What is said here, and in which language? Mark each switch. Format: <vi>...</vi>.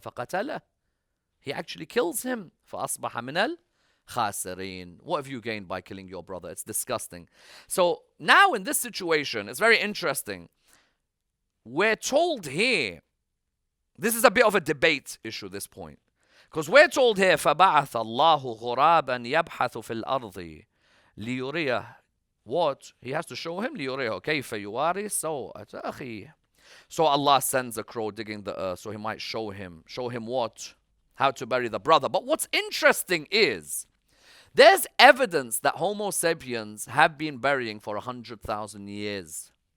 <ar>فَقَتَلَهُ.</ar> <en>He actually kills him.</en> <ar>فَأَصْبَحَ مِنَ الْخَاسِرِينَ.</ar> <en>What have you gained by killing your brother? It's disgusting. So now in this situation, it's very interesting. We're told here, this is a bit of a debate issue, this point. Because we're told here,</en> <ar>فَبَعَثَ اللَّهُ غُرَابًا يَبْحَثُ فِي الْأَرْضِ لِيُرِيَهُ.</ar> <en>What? He has to show him</en> <ar>لِيُرِيَهُ كَيْفَ يُوَارِي سَوْءَةَ أَخِيهِ.</ar> <en>So Allah sends a crow digging the earth so he might show him. Show him what? How to bury the brother. But what's interesting is, there's evidence that Homo sapiens have been burying for 100,000 years.</en>